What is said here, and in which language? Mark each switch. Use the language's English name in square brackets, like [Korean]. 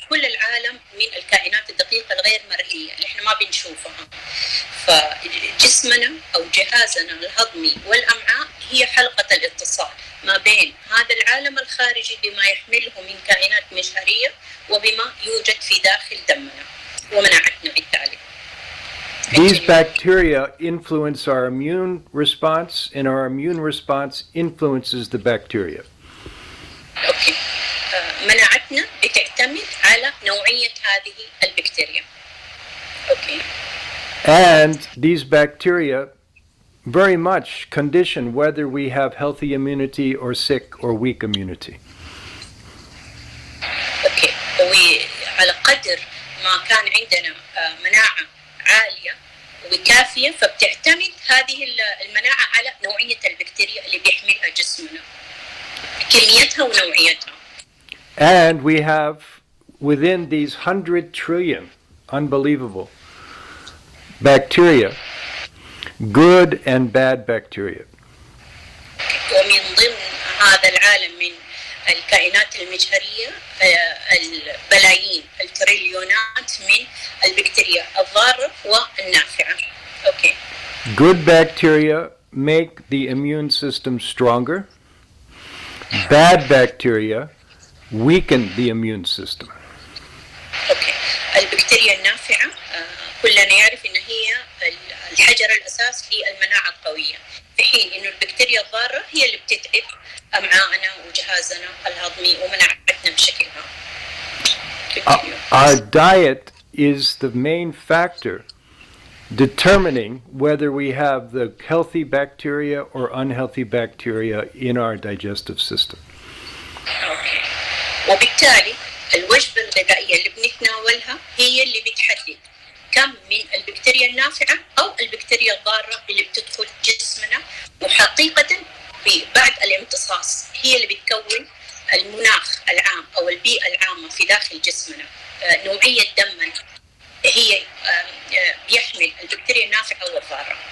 [Arabic] كل العالم من الكائنات الدقيقة الغير مرئية اللي احنا ما بنشوفها. فجسمنا أو جهازنا الهضمي والأمعاء هي حلقة الاتصال ما بين هذا العالم الخارجي بما يحمله من كائنات مجهرية وبما يوجد في داخل دمنا ومناعتنا بالتالي. [English] These bacteria influence our immune response, and our immune response influences the bacteria. Okay. [Arabic] مناعتنا بتعتمد على نوعية هذه البكتيريا. [English] Okay. And these bacteria very much condition whether we have healthy immunity or sick or weak immunity. Okay. [Arabic] وعلى قدر ما كان عندنا مناعة عالية وكافية فبتعتمد هذه المناعة على نوعية البكتيريا اللي بيحملها جسمنا، كميتها ونوعيتها. [English] And we have within these 100 trillion unbelievable bacteria, good and bad bacteria. [Arabic] ومن ضمن هذا العالم من الكائنات المجهرية البلايين التريليونات من البكتيريا الضارة والنافعة. [English] Okay. Good bacteria make the immune system stronger. Bad bacteria weaken the immune system. Okay. [Arabic] البكتيريا النافعة كلنا يعرف إن هي الحجر الأساس في المناعة القوية، في حين إنه البكتيريا الضارة هي اللي بتتعب أمعائنا وجهازنا الهضمي ومناعتنا بشكل عام. [English] Our diet is the main factor determining whether we have the healthy bacteria or unhealthy bacteria in our digestive system. Okay. [Arabic] وبالتالي الوجبة الغذائية اللي بنتناولها هي اللي بتحدد كم من البكتيريا النافعة أو البكتيريا الضارة اللي بتدخل جسمنا، وحقيقة بعد الامتصاص هي اللي بتكون المناخ العام أو البيئة العامة في داخل جسمنا، نوعية دمنا هي بيحمل البكتيريا النافعة والضارة.